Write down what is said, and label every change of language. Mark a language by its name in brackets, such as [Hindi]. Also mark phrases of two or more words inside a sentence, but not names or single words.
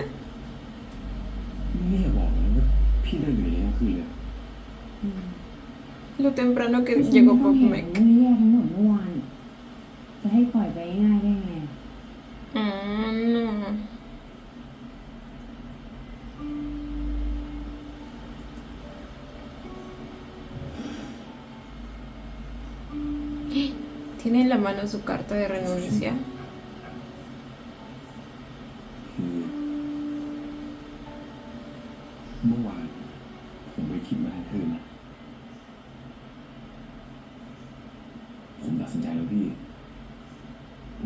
[Thai] นี่อย่าบอกนะว่าพี่เดินอยู่ในนี้ทั้งคืนเลย [Spanish] Lo temprano que [Thai] ฉัน [Spanish] llegó [Thai] ไม่ต้องเห็น PopMec. เรื่องแย่ทั้งหมดเมื่อวาน จะให้ปล่อยไปง่ายได้ไง [Spanish] No. Tiene en la mano su carta de renuncia. [Thai] คือเมื่อวานผมไปคิดมาทั้งคืนนะผมตัดสินใจแล้วพี่